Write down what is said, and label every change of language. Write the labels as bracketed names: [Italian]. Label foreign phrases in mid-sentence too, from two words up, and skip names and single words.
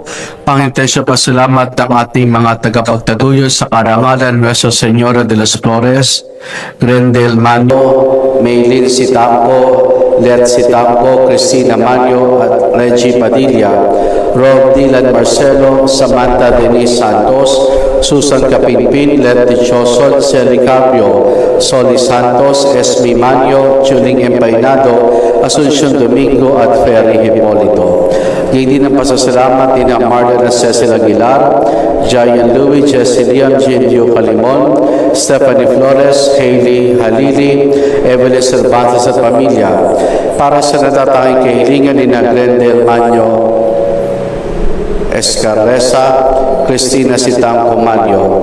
[Filipino] Panginoon, sa pasalamat ng ating mga tagapagtaguyod sa karangalan Nuestra Señora de las Flores, Grendel Mano, Maylin Sitampo, Let Sitampo, Cristina Manyo at Reggie Padilla, Rob Dylan Marcelo, Samantha Denise Santos, Susan Capinpin, Let Dichoson, Celi Capio, Soli Santos, Esme Manyo, Juling Empainado, Asuncion Domingo at Ferry Hipolito. Ngayon din ang pasasalamat din ang Marlon Cecil Aguilar, Jayan Louie, Jessie Leon, Jindio Calimon, Stephanie Flores, Hailey Halili, Evelyn Cervantes at pamilya. Para sa natatanging kahilingan ni na Glendale Manyo Escarresa, Cristina Sitang Comanio.